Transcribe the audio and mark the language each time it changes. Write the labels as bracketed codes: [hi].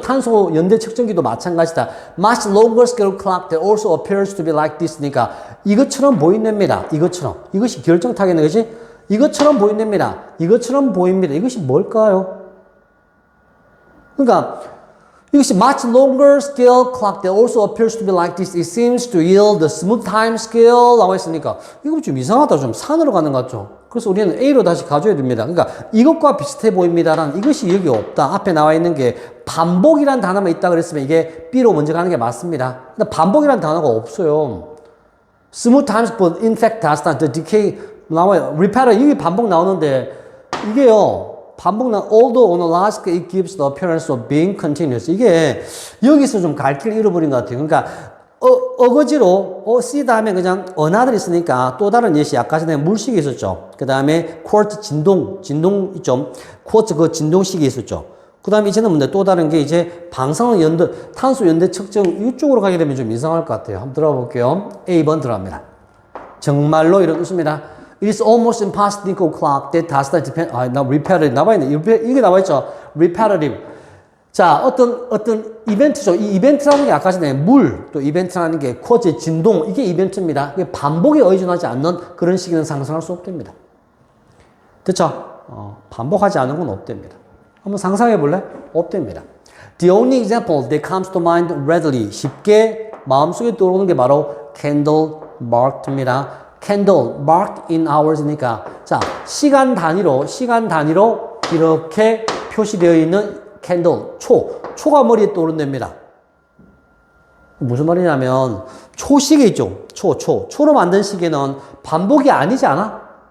[ko] 탄소 연대 측정기도 마찬가지다. [en] Much longer scale clock that also appears to be like this니까 [ko] 이것처럼 보인답니다. 이것처럼. 이것이 결정타겠네, 그지? 이것처럼 보인답니다. 이것처럼 보입니다. 이것이 뭘까요? 그러니까 이것이 [en] much longer scale clock that also appears to be like this. It seems to yield the smooth time scale [ko] 라고 했으니까 이거 좀 이상하다. 좀 산으로 가는 것 같죠? 그래서 우리는 A로 다시 가져야 됩니다. 그러니까 이것과 비슷해 보입니다라는 이것이 여기 없다. 앞에 나와 있는 게 반복이라는 단어만 있다 그랬으면 이게 B로 먼저 가는 게 맞습니다. 근데 반복이라는 단어가 없어요. [en] Smooth times, but in fact, does not. The decay [ko] 나와요. Repair, 이게 반복 나오는데 이게요. [en] although on a large scale it gives the appearance of being continuous. [ko] 이게 여기서 좀 갈 길 잃어버린 것 같아요. 그러니까 어거지로 C 다음에 그냥 another 있으니까 또 다른 예시 아까 전에 물식이 있었죠. 그 다음에 쿼츠 진동 있죠. 쿼츠 그 진동식이 있었죠. 그 다음에 이제는 뭔데 또 다른 게 이제 방사능 연대 탄소 연대 측정 이쪽으로 가게 되면 좀 이상할 것 같아요. 한번 들어가 볼게요. A번 들어갑니다. 정말로 이런 뜻입니다. [en] It is almost impossible to clock that does not depend. [ko] repetitive 나와있네. 이게 나와있죠. repetitive. 자, 어떤 이벤트죠. 이 이벤트라는 게 아까 전에 또 이벤트라는 게 쿼츠의 진동, 이게 이벤트입니다. 이게 반복에 의존하지 않는 그런 시기는 상상할 수 없답니다. 됐죠? 반복하지 않은 건 없답니다. 한번 상상해 볼래? 없답니다. [en] The only example that comes to mind readily, [ko] 쉽게 마음속에 떠오르는 게 바로 candle marked입니다. candle marked in hours니까 자, 시간 단위로 이렇게 표시되어 있는 캔들, 초가 머리에 떠오른답니다. 무슨 말이냐면 초시계 있죠. 초로 만든 시계는 반복이 아니지 않아?